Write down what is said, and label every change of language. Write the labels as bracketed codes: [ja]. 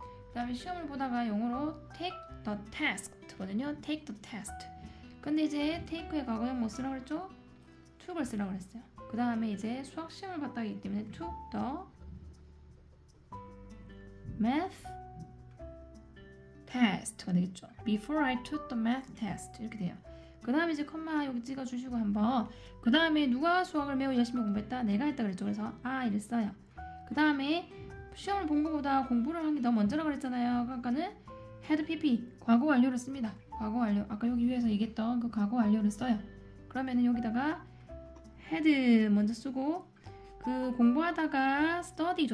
[ko] 그 다음에 시험을 보다가 영어로 [en] take the test [ko] 거든요. [en] take the test. [ko] 근데 이제 take의 과거형 뭐 쓰라고 그랬죠? took을 쓰라고 그랬어요. 그 다음에 이제 수학 시험을 봤다 하기 때문에 [en] took the math test [ko] 가 되겠죠. [en] Before I took the math test [ko] 이렇게 돼요. 그 다음에 이제 컴마 여기 찍어주시고 한번. 그 다음에 누가 수학을 매우 열심히 공부했다? 내가 했다 그랬죠. 그래서 I를 써요. 그 다음에 시험을 본 것보다 공부를 한 게 더 먼저라고 그랬잖아요. 그러니까는 had PP 과거 완료를 씁니다. 과거 완료. 아까 여기 위에서 얘기했던 그 과거 완료를 써요. 그러면은 여기다가 had 먼저 쓰고, 그 공부하다가 study죠.